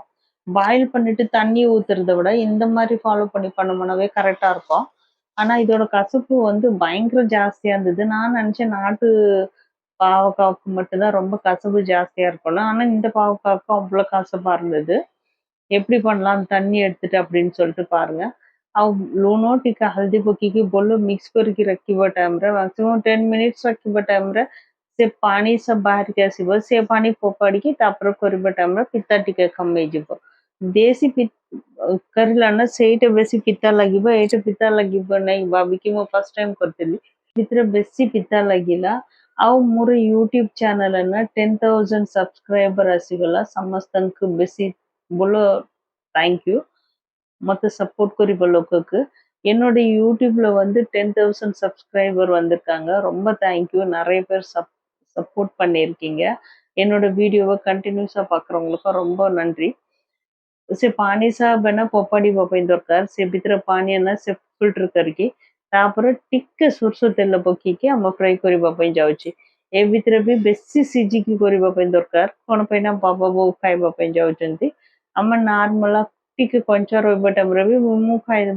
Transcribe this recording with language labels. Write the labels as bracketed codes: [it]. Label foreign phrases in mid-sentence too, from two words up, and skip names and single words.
[ta] பாயில் பண்ணிட்டு தண்ணி ஊத்துறத விட இந்த மாதிரி ஃபாலோ பண்ணி பண்ணோம்னாவே கரெக்டா இருக்கும். ஆனா இதோட கசப்பு பயங்கர ஜாஸ்தியா இருந்தது. நான் நினைச்சேன் நாட்டு பாவக்காவுக்கு மட்டும்தான் ரொம்ப கசப்பு ஜாஸ்தியா இருக்கும்ல. ஆனா இந்த பாவக்காவுக்கும் அவ்வளோ கசப்பா இருந்தது. எப்படி பண்ணலாம் தண்ணி எடுத்துட்டு அப்படின்னு சொல்லிட்டு பாருங்க. [or] ଆଉ ଲୁଣ ଟିକେ ହଳଦୀ ପକେଇକି ଭଲ ମିକ୍ସ କରିକି ରଖିବା ଟାଇମ୍‌ରେ [en] maximum 10 minutes [or] ରଖିବା ଟାଇମ୍‌ରେ ସେ ପାଣି ସବୁ ବାହାରିକି ଆସିବ। ସେ ପାଣି ଫୋପାଡ଼ିକି ତାପରେ କରିବା ଟାଇମ୍‌ରେ ପିତା ଟିକେ କମିଯିବ। ଦେଶୀ କରିଲା ନା ସେଇଟା ବେଶୀ ପିତା ଲାଗିବ, ଏଇଟା ପିତା ଲାଗିବ ନାହିଁ ଭାବିକି ମୁଁ [en] first time [or] କରିଥିଲି। ଭିତରେ ବେଶୀ ପିତା ଲାଗିଲା। ଆଉ ମୋର [en] YouTube channel [or] ନା 10,000 ସବସ୍କ୍ରାଇବର୍ ଆସିଗଲା। ସମସ୍ତଙ୍କୁ ବେଶୀ ଭଲ [en] thank you. [ta] மொத்த சப்போர்ட் குறிப்ப லோக்குக்கு என்னோட யூடியூப்ல 10,000 சப்ஸ்கிரைபர் வந்திருக்காங்க. ரொம்ப தேங்க்யூ. நிறைய பேர் சப்போர்ட் பண்ணியிருக்கீங்க. என்னோட வீடியோவை கண்டினியூஸா பார்க்குறவங்களுக்கும் ரொம்ப நன்றி. [or] ସେ ପାଣି ସହ ବେନା ଫୋପାଡ଼ିବା ପାଇଁ ଦରକାର। ସେ ଭିତରେ ପାଣି ସେ ଫିଲ୍ଟର କରିକି ତାପରେ ଟିକେ ସୋରିଷ ତେଲ ପକେଇକି ଆମ ଫ୍ରାଏ କରିବା ପାଇଁ ଯାଉଛି। ଏ ଭିତରେ ବି ବେଶୀ ସିଝିକି କରିବା ପାଇଁ ଦରକାର। କ'ଣ ପାଇଁ ନା ବାବା ବୋଉ ଖାଇବା ପାଇଁ ଯାଉଛନ୍ତି। ଆମେ ନର୍ମାଲ ଟିକେ କଞ୍ଚା ରହିବା ଟାଇମ୍‌ରେ ବି ମୁଁ ଖାଇଦେବ।